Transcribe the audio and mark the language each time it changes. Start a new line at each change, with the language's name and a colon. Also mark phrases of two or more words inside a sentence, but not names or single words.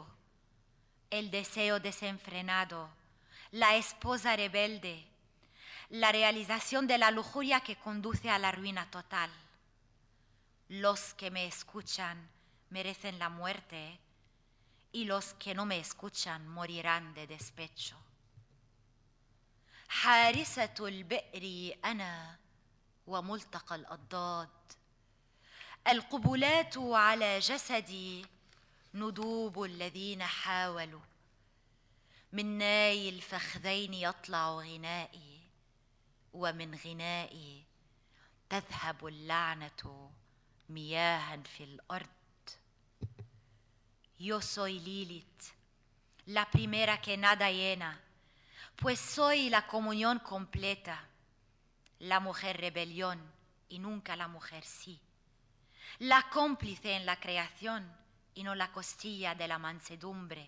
Spanish: El deseo desenfrenado, la esposa rebelde, la realización de la lujuria que conduce a la ruina total. Los que me escuchan merecen la muerte y los que no me escuchan morirán de despecho.
Arabic: حارسة البئر أنا وملتقى الأضداد، القبلات على جسدي ندوب الذين حاولوا، من ناي الفخذين يطلع غنائي ومن غنائي تذهب اللعنة مياها في الأرض.
Spanish: Yo soy Lilith, la primera que nada llena, pues soy la comunión completa, la mujer rebelión y nunca la mujer sí, la cómplice en la creación y no la costilla de la mansedumbre.